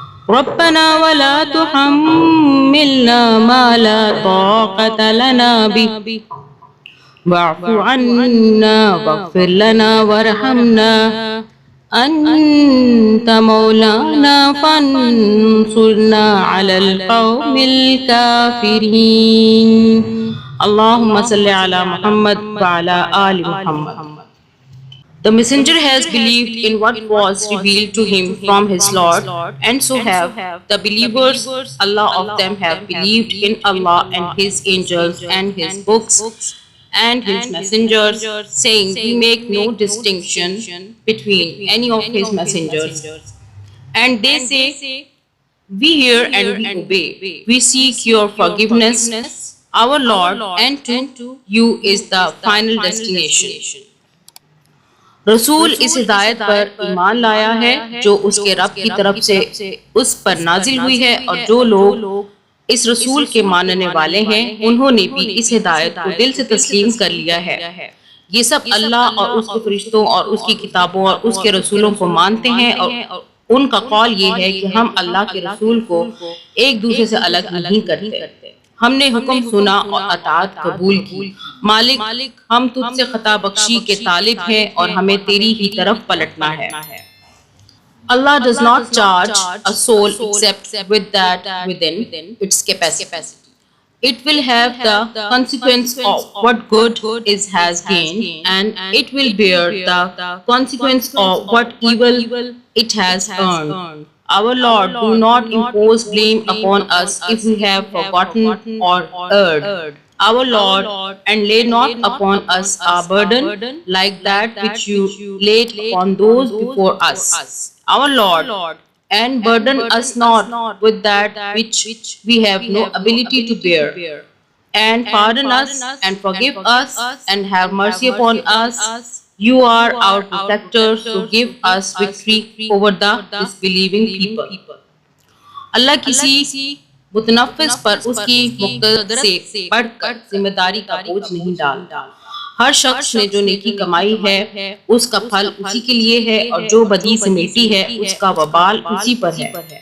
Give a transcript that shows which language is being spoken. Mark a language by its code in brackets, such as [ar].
[ar] ربنا ولا تحملنا ما لا طاقة لنا به واعف عنا واغفر لنا وارحمنا أنت مولانا فانصرنا على القوم الكافرين۔ اللهم صل على محمد وعلى آل محمد۔ [en] The messenger has believed in what was revealed to him from his Lord, and so have the believers. Allah of them have believed in Allah and His angels and His books and His messengers, saying, we make no distinction between any of His messengers. And they say, we hear and we obey. We seek your forgiveness, our Lord, and to you is the final destination۔ [ur] رسول اس ہدایت پر ایمان لایا ہے جو اس کے رب کی طرف سے اس پر نازل ہوئی ہے، اور جو لوگ اس رسول کے ماننے والے ہیں انہوں نے بھی اس ہدایت کو دل سے تسلیم کر لیا ہے۔ یہ سب اللہ اور اس کے فرشتوں اور اس کی کتابوں اور اس کے رسولوں کو مانتے ہیں، اور ان کا قول یہ ہے کہ ہم اللہ کے رسول کو ایک دوسرے سے الگ نہیں کرتے۔ ہم نے حکم سنا اور اطاعت قبول کی۔ مالک، ہم تجھ سے خطا بخشی کے طالب ہیں اور ہمیں تیری ہی طرف پلٹنا ہے۔ [en] Allah does not charge a soul except with that within its capacity. It will have the consequence of what good it has gained, and it will bear the consequence of what evil it has earned. Our Lord, do not impose blame upon us if we have forgotten or erred. Our Lord, and lay not upon us a burden like that which you laid upon those before us. Our Lord, and burden us not with that which we have no ability to bear. And pardon us and forgive us and have mercy upon us. You are our protector, so give us victory over the disbelieving people۔ [ur] اللہ کسی متنفس پر اس کی مقتدر سے بڑھ کر ذمہ داری کا بوجھ نہیں ڈالتا۔ ہر شخص نے جو نیکی کمائی ہے اس کا پھل اسی کے لیے ہے، اور جو بدی سمیٹی ہے اس کا وبال اسی پر ہے۔